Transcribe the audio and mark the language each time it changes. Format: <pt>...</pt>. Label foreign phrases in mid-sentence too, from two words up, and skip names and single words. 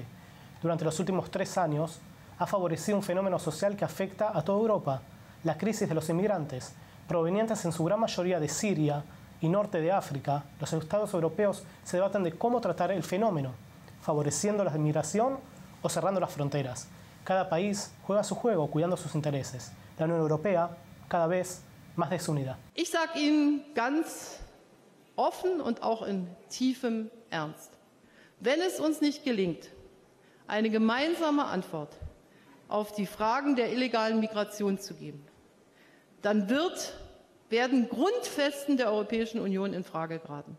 <es>Durante los últimos 3 años, ha favorecido un fenómeno social que afecta a toda Europa, la crisis de los inmigrantes, provenientes en su gran mayoría de Siria y norte de África. Los estados europeos se debaten de cómo tratar el fenómeno, favoreciendo la inmigración o cerrando las fronteras. Cada país juega su juego cuidando sus intereses. La Unión Europea cada vez más desunida.</es> <de>Ich sage Ihnen ganz offen und auch in tiefem Ernst, wenn es uns nicht gelingt, eine gemeinsame Antwort auf die Fragen der illegalen Migration zu geben, dann werden Grundfesten der Europäischen Union in Frage geraten.</de>